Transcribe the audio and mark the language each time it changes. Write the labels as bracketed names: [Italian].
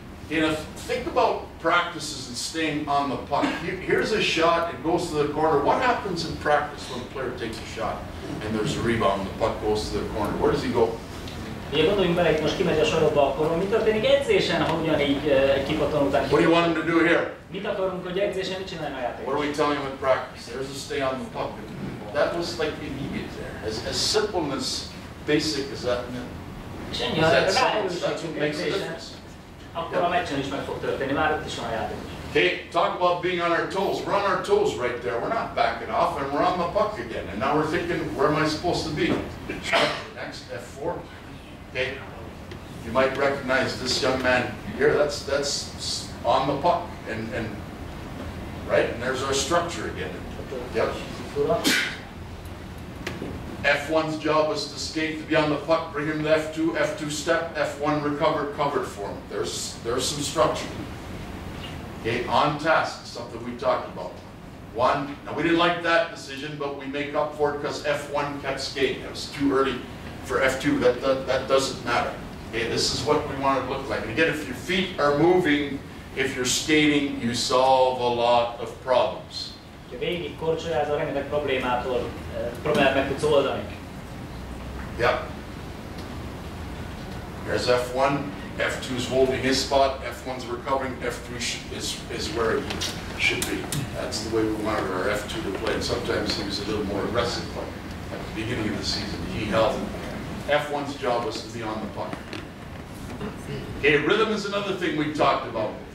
[English] You know, think about practices and staying on the puck. Here's a shot, it goes to the corner. What happens in practice when a player takes a shot and there's a rebound, the puck goes to the corner? Where does he go? [Hungarian] Ugye gondoljunk bele, hogy most kimegy a sorokba, akkor mi történik edzésen, ha ugyanígy egy kipaton után? [English] What do you want him to do here? [Hungarian] Mit akarunk, hogy edzésen mit csináljon a játékos? [English] What are we telling him in practice? There's a stay on the puck. That was like immediate there. As simple and as basic as that. [Hungarian] És ennyi, ha ráerősítünk edzésen, akkor a meccsen is meg fog történni, már ott is van a játékos. [English] Okay, talk about being on our toes. We're on our toes right there. We're not backing off, and we're on the puck again. And now we're thinking, where am I supposed to be? Next, F4. Okay, you might recognize this young man here. That's on the puck, and right, and there's our structure again. Yep. F1's job was to skate, to be on the puck, bring him to F2, F2 step, F1 covered for him. There's some structure. Okay, on task, something we talked about. One, now we didn't like that decision, but we make up for it because F1 kept skating. It was too early for F2, that doesn't matter. Okay, this is what we want it to look like. And again, if your feet are moving, if you're skating, you solve a lot of problems. [Hungarian] Végig korcsolyázva rengeteg problémát meg tudsz oldani. [English] Yep. There's F1, F2's holding his spot, F1's recovering, F3 is where he should be. That's the way we wanted our F2 to play. And sometimes he was a little more aggressive, but at the beginning of the season, he held. F1's job was to be on the puck. Okay, rhythm is another thing we talked about.